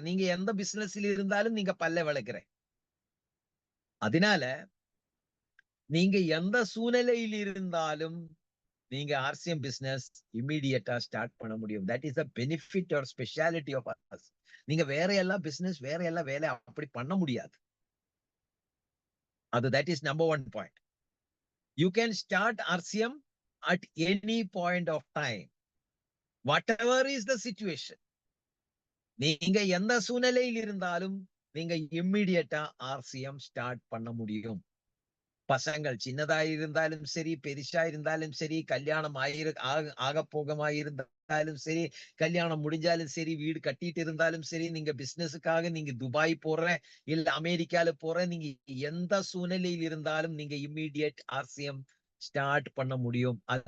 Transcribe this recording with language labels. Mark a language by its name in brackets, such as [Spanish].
[Tamil] நீங்க எந்த பிசினஸ்ல இருந்தாலும் நீங்க பல்ல விளக்குற. அதனால நீங்க எந்த சூழ்நிலையில் இருந்தாலும் நீங்க ஆர்சிஎம் பிசினஸ் இம்மீடியட்டா ஸ்டார்ட் பண்ண முடியும். [English] That is the benefit or speciality of us. [Tamil] நீங்க வேற எல்லாம் பிசினஸ், வேற எல்லாம் வேலை அப்படி பண்ண முடியாது. [English] That is number 1 point. You can start RCM at any point of time. Whatever is the situation. [Tamil] நீங்க எந்த சூழ்நிலையில் இருந்தாலும் நீங்க இம்மிடியட்டா ஆர்சிஎம் ஸ்டார்ட் பண்ண முடியும். பசங்கள் சின்னதா இருந்தாலும் சரி, பெருசா இருந்தாலும் சரி, கல்யாணம் ஆகப்போகமா இருந்தாலும் சரி, கல்யாணம் முடிஞ்சாலும் சரி, வீடு கட்டிட்டு இருந்தாலும் சரி, நீங்க பிசினஸுக்காக நீங்க துபாய் போற, இல்ல அமெரிக்கால போற, நீங்க எந்த சூழ்நிலையில் இருந்தாலும் நீங்க இம்மிடியட் ஆர்சிஎம் ஸ்டார்ட் பண்ண முடியும்.